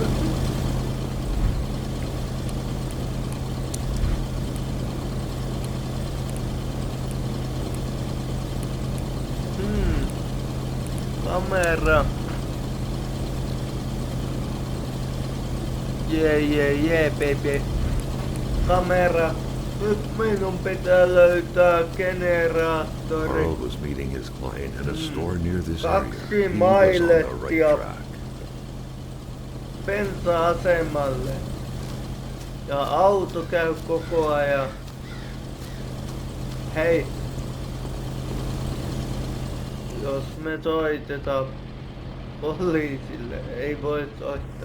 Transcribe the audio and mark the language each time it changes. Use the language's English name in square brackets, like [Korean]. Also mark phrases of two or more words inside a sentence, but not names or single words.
[Finnish] Kamera. [English] Yeah, baby. [Finnish] Kamera. Nyt minun pitää löytää generaattori. [English] Carl was meeting his client at a store near this area. 2 He was on the [Finnish] mailettia [English] right track. [Finnish] bensa-asemalle. Ja auto käy koko ajan. Hei. Jos me soitetaan poliisille, ei voi soittaa.